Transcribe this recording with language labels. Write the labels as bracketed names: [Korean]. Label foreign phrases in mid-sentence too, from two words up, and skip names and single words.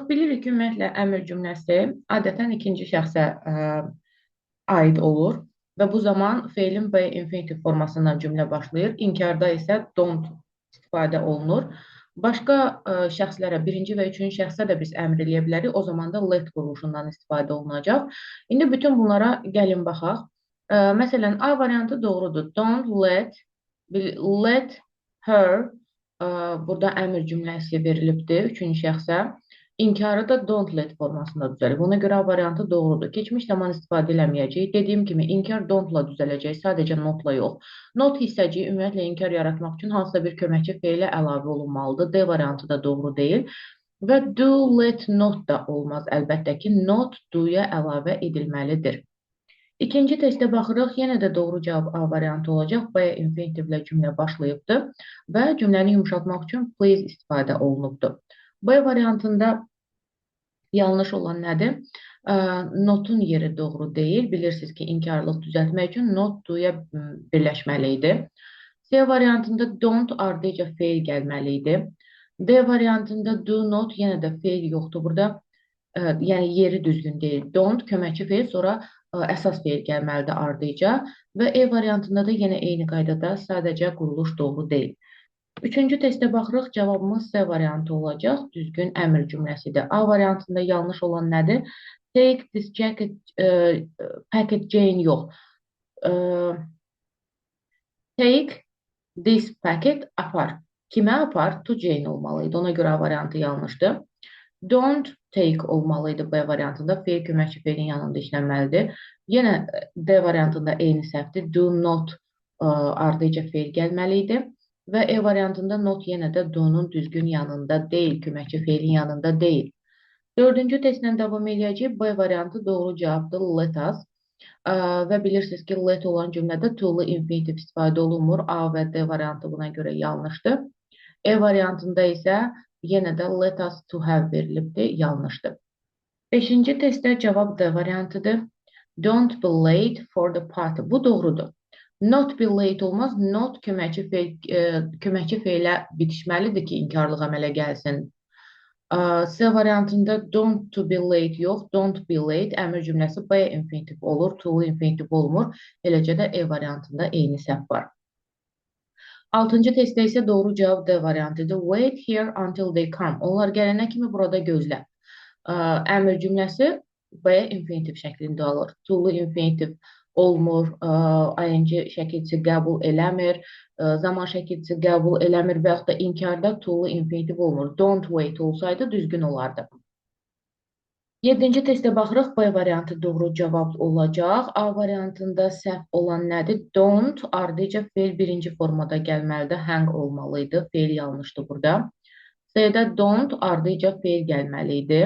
[Azerbaijani] Bilirik ki, ümumiyyətlə əmr cümləsi adətən ikinci şəxsə aid olur və bu zaman feilin B infinitiv formasından cümlə başlayır. İnkarda isə don't istifadə olunur. Başqa şəxslərə, birinci və üçüncü şəxsə də biz əmr eləyə bilərik. O zaman da let quruluşundan istifadə olunacaq. İndi bütün bunlara gəlin baxaq. Məsələn, A variantı doğrudur. [English] Don't let her [Azerbaijani] burada əmr cümləsi verilibdir üçüncü şəxsə. İnkarı da [English] don't let [Azerbaijani] formasında düzəlib. Ona görə A variantı doğrudur. Keçmiş zaman istifadə eləməyəcəyik. Dediyim kimi inkar don't-la düzələcək, sadəcə not-la yox. Not hissəciyi ümumiyyətlə inkar yaratmaq üçün hansısa bir köməkçi feilə əlavə olunmalıdır. D variantı da doğru deyil. Və [English] do, let, not [Azerbaijani] da olmaz. Əlbəttə ki, [English] not do-ya [Azerbaijani] əlavə edilməlidir. İkinci testə baxırıq. Yenə də doğru cavab A variantı olacaq. B infinitivlə cümlə başlayıbdır və cümləni yumuşatmaq üçün please istifadə olunubdur. B variantında yanlış olan nədir? Notun yeri doğru deyil. Bilirsiniz ki, inkarlıq düzəltmək üçün [English] not do-ya [Azerbaijani] birləşməli idi. C variantında don't ardıca feil gəlməli idi. D variantında [English] do not [Azerbaijani] yenə də feil yoxdur burada. Yəni yeri düzgün deyil. Don't köməkçi feil, sonra əsas feil gəlməlidir ardıca və E variantında da yenə eyni qaydada sadəcə quruluş doğru deyil. Üçüncü testə baxırıq. Cavabımız C variantı olacaq. Düzgün əmr cümləsidir. A variantında yanlış olan nədir? [English] Take this jacket, packet Jane yox. Take this packet apar. [Azerbaijani] Kimə apar? [English] To Jane [Azerbaijani] olmalıydı. Ona görə A variantı yanlışdır. [English] Don't take [Azerbaijani] olmalıydı B variantında. Feil köməkçi feilin yanında işlənməlidir. Yenə D variantında eyni səhvdir. [English] Do not [Azerbaijani] ardıca feil gəlməliydi. Və E variantında not yenə də do-nun düzgün yanında deyil. Köməkçi feilin yanında deyil. Dördüncü testlə davam edəcəyik. B variantı doğru cavabdır. [English] Let us. [Azerbaijani] Və bilirsiniz ki, let olan cümlədə to-lu infinitiv istifadə olunmur. A və D variantı buna görə yanlışdır. E variantında isə yenə də [English] let us to have [Azerbaijani] verilibdir, yanlışdır. Beşinci testdə cavab D variantıdır. [English] Don't be late for the party. [Azerbaijani] Bu doğrudur. [English] Not be late [Azerbaijani] olmaz. Not köməkçi feilə bitişməlidir ki, inkarlıq əmələ gəlsin. C variantında [English] don't to be late [Azerbaijani] yox, [English] don't be late [Azerbaijani] əmr cümləsi B infinitiv olur, to infinitiv olmur. Eləcə də E variantında eyni səhv var. Altıncı testdə isə doğru cavab D variantıdır. [English] Wait here until they come. [Azerbaijani] Onlar gələnə kimi burada gözlə. Əmr cümləsi B infinitiv şəklində olur. To-lu infinitiv olmur, ing şəkilçisi qəbul eləmir, zaman şəkilçisi qəbul eləmir və yaxud da inkarda to-lu infinitiv olmur. [English] Don't wait [Azerbaijani] olsaydı düzgün olardı. Yedinci testə baxırıq. B variantı doğru cavab olacaq. A variantında səhv olan nədir? Don't ardıca feil birinci formada gəlməlidir. Hang olmalıydı. Feil yanlışdır burada. C-də don't ardıca feil gəlməliydi.